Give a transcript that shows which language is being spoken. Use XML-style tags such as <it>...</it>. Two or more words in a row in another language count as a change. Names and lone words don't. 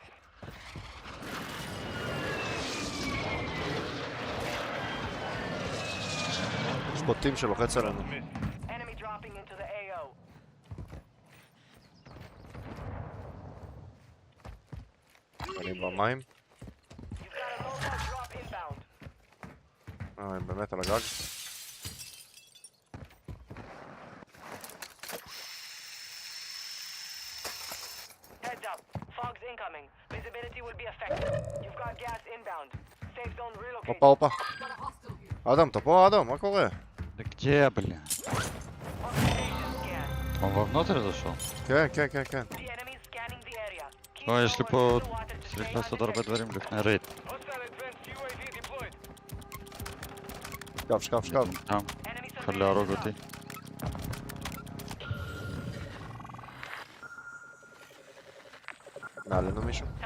<he>יש פה טים שלוחץ עלינו. אני במים. הם באמת על הגג.</he> <en>Heads up. Fog's incoming. Visibility will be affected. You've got gas inbound. Safe zone relocated.</en> <he>הופה. אדם, אתה פה אדם? מה קורה?</he> <ru>Да где, бля? Он вовнутрь зашел?</ru> <he>כן, כן, כן, כן. Ой, если פה צריך לעשות הרבה דברים לפני רייד. שקף, שקף, שקף. שם, יכול להרוג אותי. מעלינו מישהו?</he>